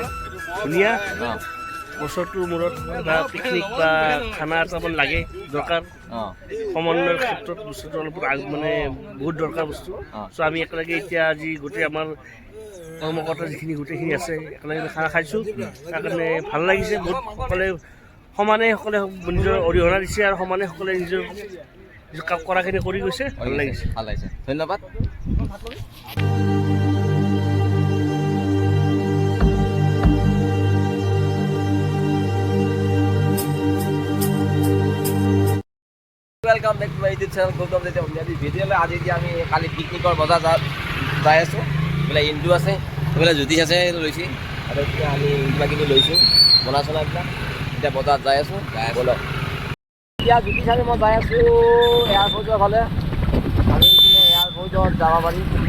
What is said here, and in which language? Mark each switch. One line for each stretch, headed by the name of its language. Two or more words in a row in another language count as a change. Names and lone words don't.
Assamese: ধুনীয়া বছৰটোৰ মূৰত বা পিকনিক বা খানা এটা লাগে দৰকাৰ সমন্বয়ৰ ক্ষেত্ৰত বস্তুটো অলপ মানে বহুত দৰকাৰ বস্তু চ' আমি একেলগে এতিয়া আজি গোটেই আমাৰ কৰ্মকৰ্তা যিখিনি গোটেইখিনি আছে একেলগে খানা খাইছোঁ তাৰ কাৰণে ভাল লাগিছে বহুত সকলে নিজৰ অৰিহণা দিছে আৰু সমানে সকলে নিজৰ কাম কৰাখিনি কৰি গৈছে ভাল লাগিছে
English: ধন্যবাদ welcome back to my YouTube channel गौतम जेते
Assamese: অন্যান্য ভিডিঅ'লৈ আজি এতিয়া আমি কালি পিকনিকৰ বজাৰ যাই আছোঁ বোলে ইন্দু আছে বোলে জ্যোতিষ আছে লৈছি আৰু এতিয়া আমি কিবাকিবি লৈছোঁ বনা চনাবিলাক এতিয়া বজাৰত যাই আছোঁ ব'লক এতিয়া জ্যোতিষ আৰু মই যাই আছোঁ এয়াৰপৰ্টৰ ফালে আমি এইপিনে এয়াৰপৰ্টত যাব পাৰি